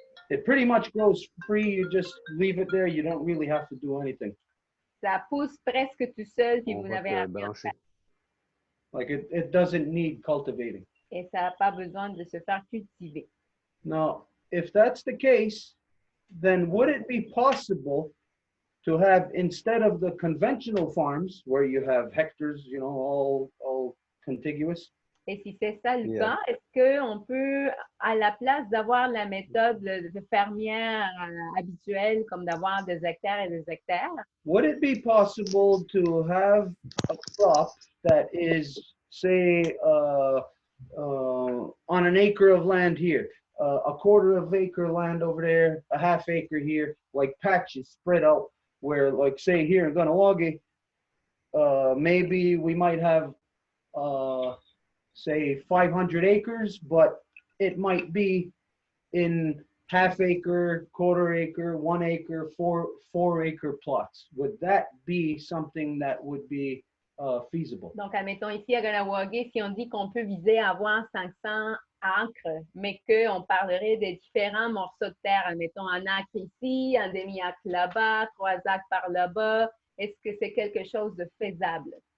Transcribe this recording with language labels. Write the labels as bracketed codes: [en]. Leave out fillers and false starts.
[en] It pretty much grows free. You just leave it there. You don't really have to do anything. [fr] Ça pousse presque tout seul, puis vous n'avez rien à faire. [en] Like it doesn't need cultivating. [fr] Et ça n'a pas besoin de se faire cultiver. [en] Now, if that's the case, then would it be possible to have, instead of the conventional farms where you have hectares, you know, all contiguous? [fr] Et si c'est ça le cas, est-ce qu'on peut, à la place d'avoir la méthode de fermière habituelle, comme d'avoir des hectares et des hectares? [en] Would it be possible to have a crop that is, say, on an acre of land here, a quarter of acre land over there, a half acre here, like patches spread out, where, like, say, here in Ganawagi, maybe we might have, say, 500 acres, but it might be in half acre, quarter acre, 1 acre, four acre plots. Would that be something that would be feasible? [fr] Donc, admettons ici à Ganawagi, si on dit qu'on peut viser à avoir 500 acre, mais qu'on parlerait des différents morceaux de terre. Admettons un acre ici, un demi-acre là-bas, 3 acres par là-bas. Est-ce que c'est quelque chose de faisable?